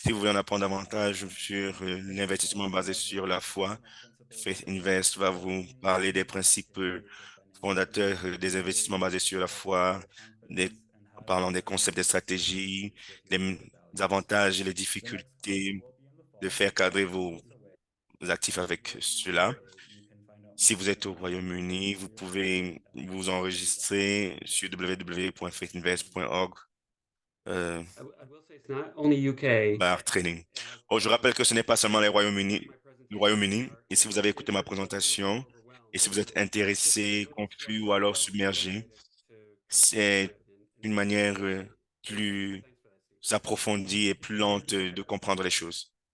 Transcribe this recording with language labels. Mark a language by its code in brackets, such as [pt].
[fr] Si vous voulez en apprendre davantage sur l'investissement basé sur la foi, Faith Invest va vous parler des principes fondateurs des investissements basés sur la foi, en parlant des concepts, des stratégies, les avantages et les difficultés de faire cadrer vos actifs avec cela. Si vous êtes au Royaume-Uni, vous pouvez vous enregistrer sur www.faithinvest.org [en] I will say it's not only UK. training. [fr] Oh, je rappelle que ce n'est pas seulement le Royaume-Uni. Et si vous avez écouté ma présentation, et si vous êtes intéressé, confus ou alors submergé, c'est une manière plus approfondie et plus lente de comprendre les choses.